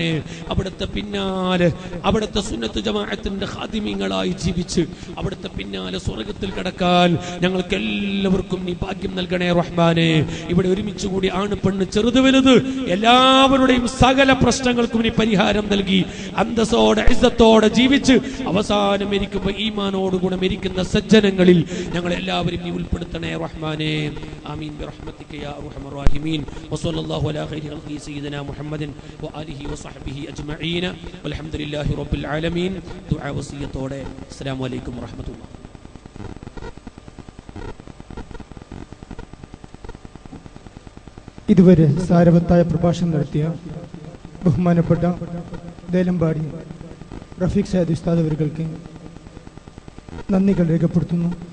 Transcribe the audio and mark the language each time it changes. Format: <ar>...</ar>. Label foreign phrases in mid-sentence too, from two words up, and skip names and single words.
<ml>അവിടുത്തെ പിന്നാലെ അവിടുത്തെ സുന്നത്ത് ജമാഅത്തിന്റെ ഖാദിമീങ്ങളായി ജീവിച്ച് അവിടുത്തെ പിന്നാലെ സ്വർഗ്ഗത്തിൽ കടക്കാൻ ഞങ്ങൾക്ക് എല്ലാവർക്കും നീ ഭാഗ്യം നൽകണേ റഹ്മാനെ. ഇവിടെ ഒരുമിച്ച് കൂടി ആണ് പെണ്ണ് ചെറുത് വലുത് എല്ലാവരുടെയും സകല പ്രശ്നങ്ങൾക്കും നീ പരിഹാരം നൽകി അന്തസ്സോടെ ഇസ്സത്തോടെ ജീവിച്ച് അവസാനം മരിക്കുമ്പോൾ ഈമാനോടുകൂടെ മരിക്കുന്ന സജ്ജനങ്ങളിൽ ഞങ്ങൾ എല്ലാവരും നീ ഉൾപ്പെടുത്തണേ റഹ്മാനെ.</ml> <ar>آمين برحمتك يا أرحم الراحمين وصلى الله على خير خلقه سيدنا محمد وآله وصحبه أجمعين والحمد لله رب العالمين. دعاء وصيتോടെ السلام عليكم ورحمة الله.</ar> <ml>ഇതുവരെ സാരവത്തായ പ്രഭാഷണം നടത്തിയ ബഹുമാനപ്പെട്ട ദേലമ്പാടി റഫീഖ് സയ്യിദ് ഉസ്താദ് അവർക്ക് നന്ദികൾ രേഖപ്പെടുത്തുന്നു.</ml>